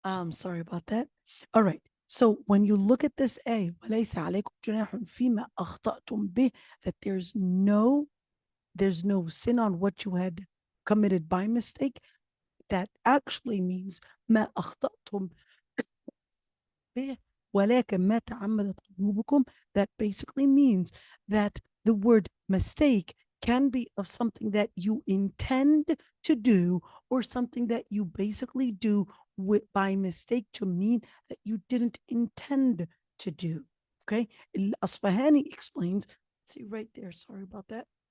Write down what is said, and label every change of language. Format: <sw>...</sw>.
<en>Sorry about that. All right. So when you look at this A,</en> <ar>وَلَيْسَ عَلَيْكُمْ جُنَاحٌ فِيمَا أَخْطَأْتُمْ بِهِ,</ar> <en>that there's no sin on what you had committed by mistake. That actually means</en> <ar>ما أخطأتم به ولكن ما تعمدت قلوبكم.</ar> <en>That basically means that the word mistake can be of something that you intend to do or something that you basically do by mistake to mean that you didn't intend to do. Okay, Al-Asfahani explains, see right there, sorry about that.</en>